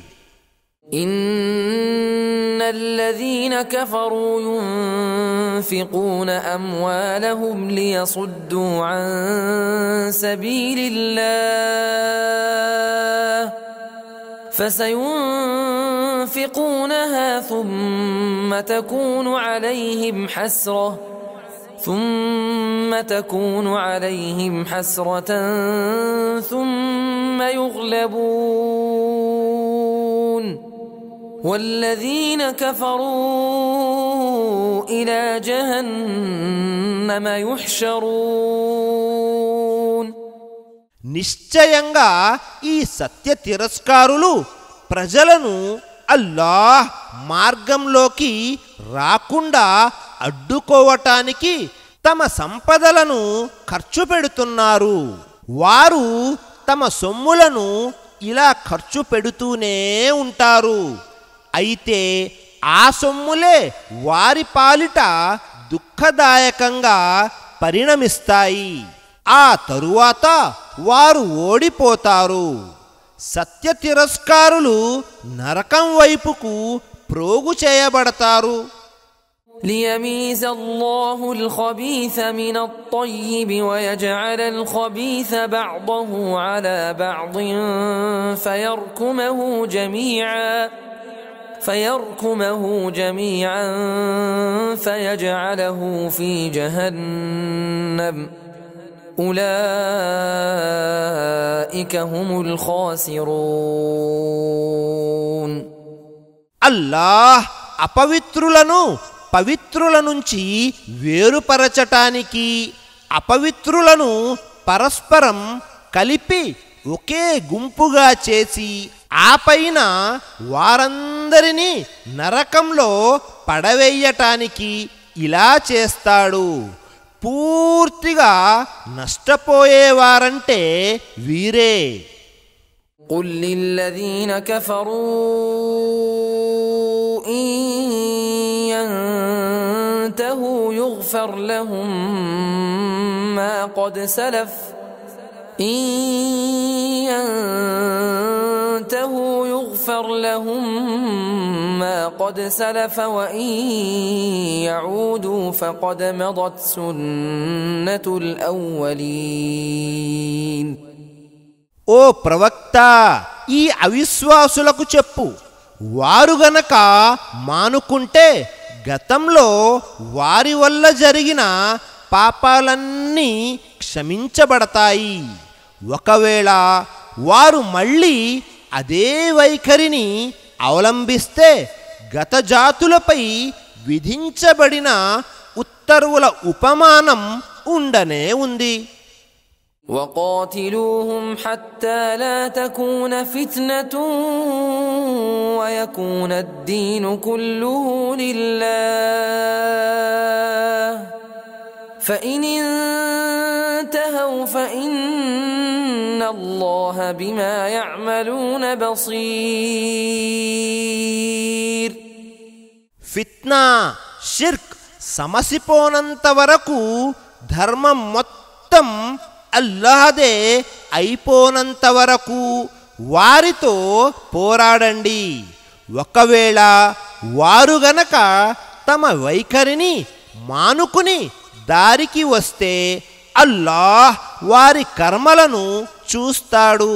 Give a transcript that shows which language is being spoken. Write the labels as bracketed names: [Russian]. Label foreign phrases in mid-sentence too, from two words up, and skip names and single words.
[Arabic] إن الذين كفروا ينفقون أموالهم ليصدوا عن سبيل الله فسينفقونها ثم تكون عليهم حسرة ثم يغلبون والذين كفروا إلى جهنم يحشرون. [Telugu] నిశ్చయంగా ఈ సత్య తిరస్కారులు ప్రజలను అల్లాహ్ మార్గంలోకి రాకుండా అడ్డుకోవటానికి తమ సంపదలను ఖర్చు పెడుతున్నారు. వారు తమ సొమ్ములను ఇలా ఖర్చు పెడుతూనే ఉంటారు. అయితే ఆ సొమ్ములే వారి పాలిట దుఃఖదాయకంగా పరిణమిస్తాయి. ఆ తరువాత వారు ఓడిపోతారు. సత్య తిరస్కారులు నరకం వైపుకు ప్రోగు చేయబడతారు. [Arabic] ليميز الله الخبيث من الطيب ويجعل الخبيث بعضه على بعض فيركمه جميعا فيجعله في جهنم أولئك هم الخاسرون. [Telugu] అల్లాహ్ అపవిత్రులను పవిత్రుల నుంచి వేరుపరచటానికి అపవిత్రులను పరస్పరం కలిపి ఒకే గుంపుగా చేసి ఆపైన వారందరినీ నరకంలో పడవేయటానికి ఇలా చేస్తాడు. పూర్తిగా నష్టపోయేవారంటే వీరే. [Arabic] قل للذين كفروا إن ينتهوا يغفر لهم ما قد سلف وإن يعودوا فقد مضت سنة الأولين. [Telugu] ఓ ప్రవక్త, ఈ అవిశ్వాసులకు చెప్పు, వారు గనక మానుకుంటే గతంలో వారి వల్ల జరిగిన పాపాలన్నీ క్షమించబడతాయి. ఒకవేళ వారు మళ్ళీ అదే వైఖరిని అవలంబిస్తే గత జాతులపై విధించబడిన ఉత్తర్వుల ఉపమానం ఉండనే ఉంది. [Arabic] وقاتلوهم حتى لا تكون فتنة ويكون الدين كله لله فإن انتهوا فإن الله بما يعملون بصير. [Telugu] ఫిత్నా, షిర్క్ సమసిపోనంత వరకు ధర్మం మొత్తం అల్లాహదే అయిపోనంత వరకు వారితో పోరాడండి. ఒకవేళ వారు గనక తమ వైఖరిని మానుకుని దారికి వస్తే అల్లాహ్ వారి కర్మలను చూస్తాడు.